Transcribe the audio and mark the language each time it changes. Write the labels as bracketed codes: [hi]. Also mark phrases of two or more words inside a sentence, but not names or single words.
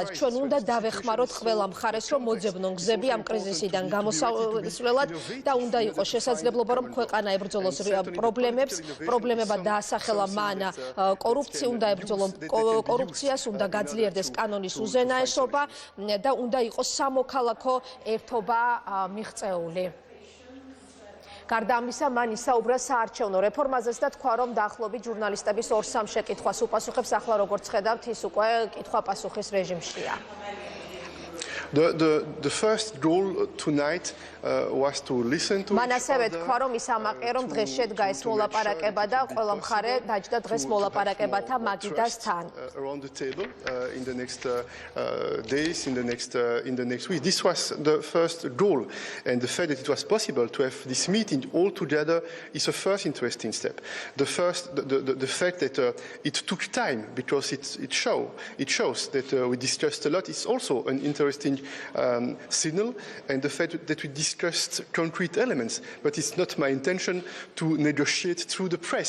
[ka] ჩვენ უნდა დავეხმაროთ ყველა მხარეს, რომ მოძებნონ გზები ამ კრიზისიდან გამოსვლელად და უნდა იყოს შესაძლებლობა, რომ ქვეყანა ებრძოლოს პრობლემებად დაასახელა მან კორუფცია, უნდა ებრძოლონ კორუფციას, უნდა გაძლიერდეს კანონის უზენაესობა და უნდა იყოს სამოქალაქო ერთობა მიღწეული. გარდა ამისა, მან ისაუბრა საარჩევნო რეფორმაზეც და თქვა, რომ დაახლოებით ჟურნალისტების 2-3 შეკითხვას უპასუხებს. ახლა როგორც ხედავთ, ის უკვე კითხვა-პასუხის რეჟიმშია. [en] The first goal tonight was to listen to [ka] მან ასევე თქვა, რომ ის ამაყია, რომ დღეს შედგა ეს მოლაპარაკება და ყველა მხარე დაჯდა დღეს მოლაპარაკებათა მაგიდასთან. [en] around the table in the next days, in the next week. This was the first goal, and the fact that it was possible to have this meeting all together is a first interesting step. The fact that it took time because it shows that we discussed a lot is also an interesting signal, and the fact that we discussed concrete elements, but it's not my intention to negotiate through the press.